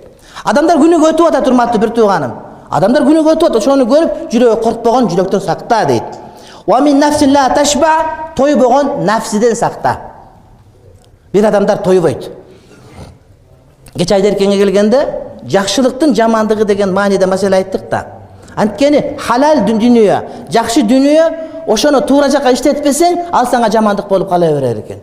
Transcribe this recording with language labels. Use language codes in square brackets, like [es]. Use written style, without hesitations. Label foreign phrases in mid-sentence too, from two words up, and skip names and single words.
[ky] Адамдар күнүгө өтүп атат, урматтуу бир тууганым. Адамдар күнүгө өтүп атат, ошону көрүп, жүрөгү коркпогон жүрөктөн сакта дейт. [ar] ومن نفس لا تشبع, [ky] тойбогон нафсиден сакта. Бир адамдар тойбойт. Кече Айдеркенге келгенде жакшылыктын жамандыгы деген мааниде маселе айттык да. Анткени халал дүнүйө, жакшы дүнүйө, ошону туура жакка иштетпесең, ал сага жамандык болуп кала берер экен.